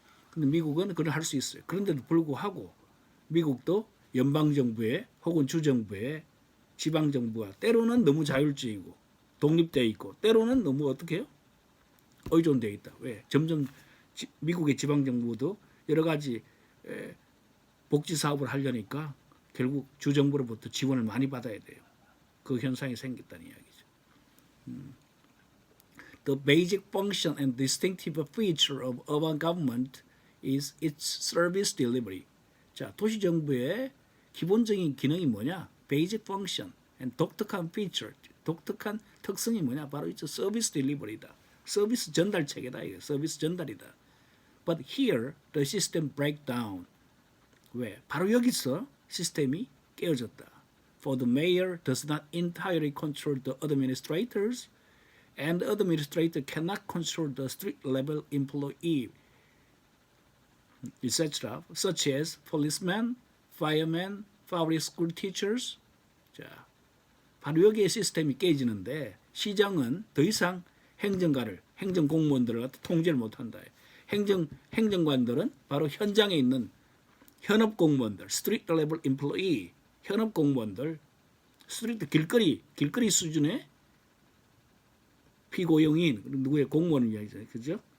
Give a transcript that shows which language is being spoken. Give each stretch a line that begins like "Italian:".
Korean: 근데 미국은 그걸 할 수 있어요. 그런데도 불구하고 미국도 연방 정부에 혹은 주 정부에 지방 정부가 때로는 너무 자율주의고 독립되어 있고 때로는 너무 어떻게 해요? 의존되어 있다. 왜? 점점 미국의 지방 정부도 여러 가지 복지 사업을 하려니까 결국 주 정부로부터 지원을 많이 받아야 돼요. 그 현상이 생겼다는 이야기죠.
English: The basic function and distinctive feature of urban government is its service delivery.
Korean: 자, 도시 정부의 기본적인 기능이 뭐냐?
English: Basic function and
Korean: 독특한 feature, 독특한 특성이 뭐냐? 바로 이 서비스 딜리버리다. 서비스 전달 체계다. 이거 서비스 전달이다.
English: But here the system break down.
Korean: 왜? 바로 여기서 시스템이 깨어졌다.
English: For the mayor does not entirely control the administrators, and the administrator cannot control the street level employee, etc., such as policemen, firemen, public school teachers.
Korean: 자, 바로 여기에 시스템이 깨지는데 시장은 더 이상 행정공무원들을 통제를 못한다. 행정관들은 바로 현장에 있는 현업공무원들, street level employee, 현업공무원들, 스트리트 길거리 수준의 피고용인 누구의 공무원을 이야기잖아요, 그죠?